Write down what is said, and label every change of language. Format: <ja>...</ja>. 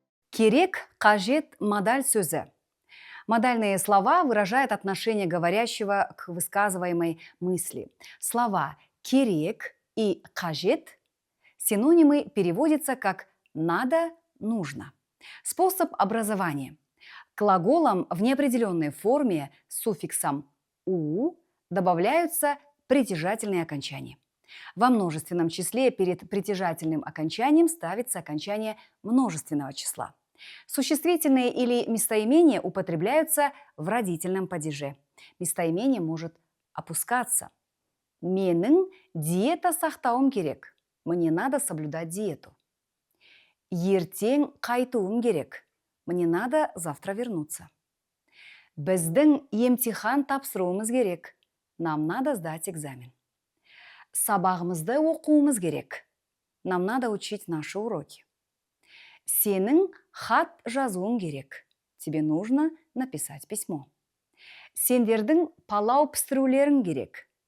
<kk>Керек, қажет, модаль сөзі.</kk> <ru>Модальные слова выражают отношение говорящего к высказываемой мысли. Слова «керек» и «қажет» синонимы переводятся как «надо», «нужно». Способ образования. К глаголам в неопределенной форме с суффиксом «у» добавляются притяжательные окончания. Во множественном числе перед притяжательным окончанием ставится окончание множественного числа. Существительные или местоимения употребляются в родительном падеже. Местоимение может опускаться.</ru> <kk>Менің диета сақтауым керек.</kk> <ru>Мне надо соблюдать диету.</ru> <kk>Ертең қайтуым керек.</kk> <ru>Мне надо завтра вернуться.</ru> <kk>Біздің емтихан тапсыруымыз керек.</kk> <ru>Нам надо сдать экзамен.</ru> <kk>Сабағымызды оқуымыз керек.</kk> <ru>Нам надо учить наши уроки.</ru> <kk>Сенің хат жазуың керек.</kk> <ru>Тебе нужно написать письмо.</ru> <kk>Сендердің палау пістірулерің керек.</kk>